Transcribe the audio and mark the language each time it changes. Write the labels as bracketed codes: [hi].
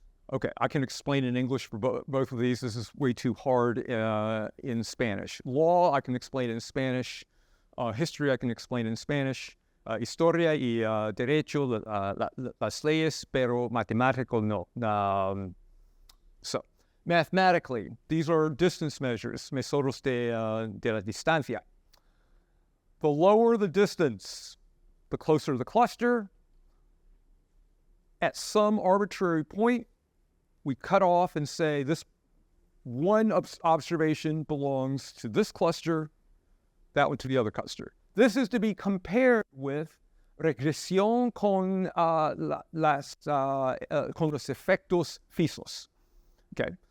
[en] Okay, I can explain in English for both of these. This is way too hard in Spanish. Law, I can explain in Spanish. History, I can explain in Spanish. [es] Historia y derecho, las leyes, pero matemático no. [en] So, mathematically, these are distance measures, [es] métodos de la distancia. [en] The lower the distance, the closer the cluster. At some arbitrary point, we cut off and say this one observation belongs to this cluster, that one to the other cluster. This is to be compared with [es] regresión con los efectos fijos, [en] Okay.